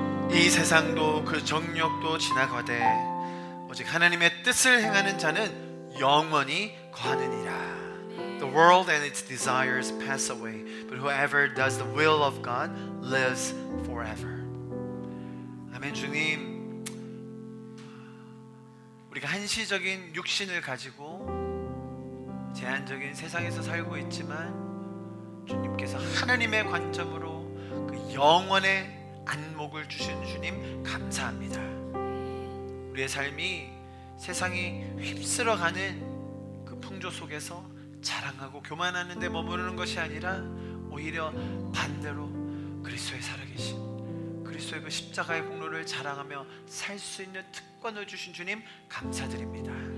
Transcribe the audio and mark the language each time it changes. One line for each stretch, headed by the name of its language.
Korean: 이 세상도 그 정욕도 지나가되 오직 하나님의 뜻을 행하는 자는 영원히 거하느니라.
English: The world and its desires pass away, but whoever does the will of God lives forever.
Korean: 아멘. 주님, 한시적인 육신을 가지고 제한적인 세상에서 살고 있지만 주님께서 하나님의 관점으로 그 영원의 안목을 주신 주님 감사합니다. 우리의 삶이 세상이 휩쓸어가는 그 풍조 속에서 자랑하고 교만하는 데 머무르는 것이 아니라 오히려 반대로 그리스도의 살아계신 그리스도의 그 십자가의 공로를 자랑하며 살 수 있는 특권을 주신 주님 감사드립니다.